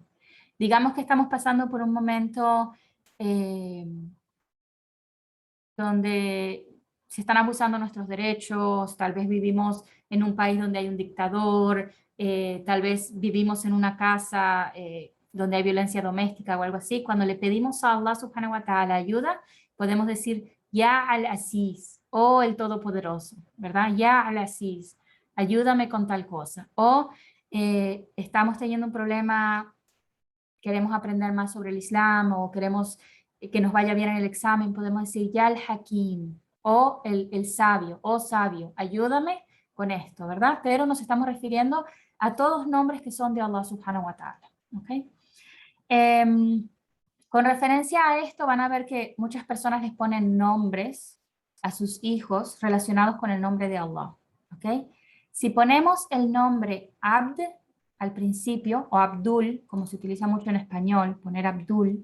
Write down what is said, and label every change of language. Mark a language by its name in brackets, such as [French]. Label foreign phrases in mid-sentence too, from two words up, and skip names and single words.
[Spanish] Digamos que estamos pasando por un momento eh, donde se están abusando nuestros derechos, tal vez vivimos en un país donde hay un dictador, tal vez vivimos en una casa donde hay violencia doméstica o algo así. Cuando le pedimos a Allah [Arabic] سبحانه وتعالى [Spanish] ayuda, podemos decir, [Arabic] يا العزيز, [Spanish] o el Todopoderoso, ¿verdad? [Arabic] يا العزيز, [Spanish] ayúdame con tal cosa. O estamos teniendo un problema, queremos aprender más sobre el Islam o queremos que nos vaya bien en el examen, podemos decir ya el Hakim o el sabio o sabio, ayúdame con esto, ¿verdad? Pero nos estamos refiriendo a todos nombres que son de Allah [Arabic] سبحانه وتعالى. [Spanish] ¿Okay? Con referencia a esto van a ver que muchas personas les ponen nombres a sus hijos relacionados con el nombre de Allah. ¿Okay? Si ponemos el nombre Abd al principio, o Abdul, como se utiliza mucho en español, poner Abdul.